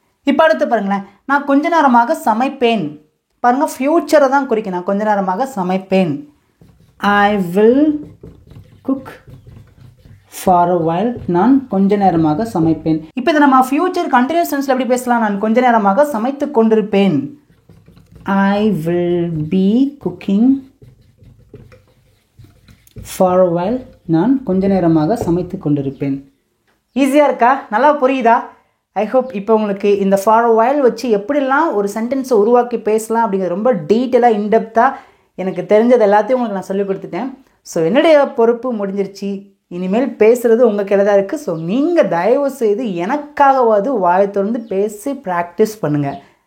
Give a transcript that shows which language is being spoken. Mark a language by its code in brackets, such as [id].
[ta] இப்போ அடுத்து பாருங்களேன், நான் கொஞ்ச நேரமாக சமைப்பேன். பாருங்கள், ஃப்யூச்சரை தான் குறிக்கும். நான் கொஞ்ச நேரமாக சமைப்பேன். [en] I will cook for a while. [ta] நான் கொஞ்ச நேரமாக சமைப்பேன். இப்போ இதை நம்ம ஃப்யூச்சர் கண்டினியூஸ் டென்ஸில் எப்படி பேசலாம்? நான் கொஞ்ச நேரமாக சமைத்து கொண்டிருப்பேன். [en] I will be cooking for a while. [ta] நான் கொஞ்ச நேரமாக சமைத்து கொண்டிருப்பேன். ஈஸியாக இருக்கா? நல்லா புரியுதா? ஐ ஹோப் இப்போ உங்களுக்கு இந்த ஃபார் அ while வச்சு எப்படிலாம் ஒரு சென்டென்ஸை உருவாக்கி பேசலாம் அப்படிங்கிறது ரொம்ப டீட்டெயிலாக இன்டெப்த்தாக எனக்கு தெரிஞ்சது எல்லாத்தையும் உங்களுக்கு நான் சொல்லிக் கொடுத்துட்டேன். ஸோ என்னுடைய பொறுப்பு முடிஞ்சிருச்சு. இனிமேல் பேசுகிறது உங்கள் கையில் தான் இருக்குது. ஸோ நீங்கள் தயவு செய்து எனக்காகவாது வாயை திறந்து பேசி ப்ராக்டிஸ் பண்ணுங்கள்.